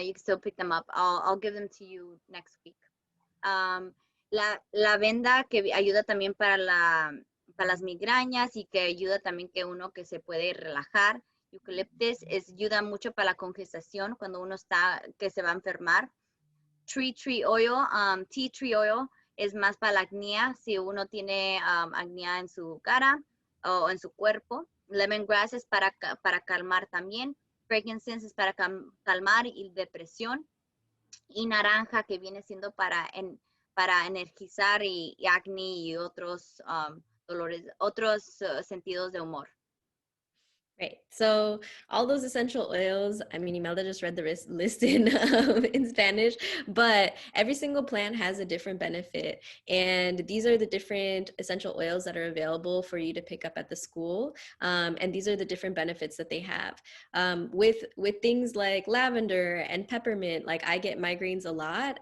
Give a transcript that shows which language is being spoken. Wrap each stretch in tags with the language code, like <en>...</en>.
<en>You can still pick them up. I'll give them to you next week.</en> <es>La lavanda, que ayuda también para las migrañas y que ayuda también que uno que se puede relajar. Eucalyptus ayuda mucho para la congestión cuando uno que se va a enfermar. Tea tree oil es más para la acné, si uno tiene acné en su cara o en su cuerpo. Lemongrass es para calmar también. Frankincense es para calmar y depresión. Y naranja, que viene siendo para energizar y acné y otros dolores, otros sentidos de humor.</es> <en>Right. So all those essential oils, I mean, Imelda just read the list in Spanish, but every single plant has a different benefit. And these are the different essential oils that are available for you to pick up at the school. And these are the different benefits that they have. With things like lavender and peppermint, like I get migraines a lot.</en>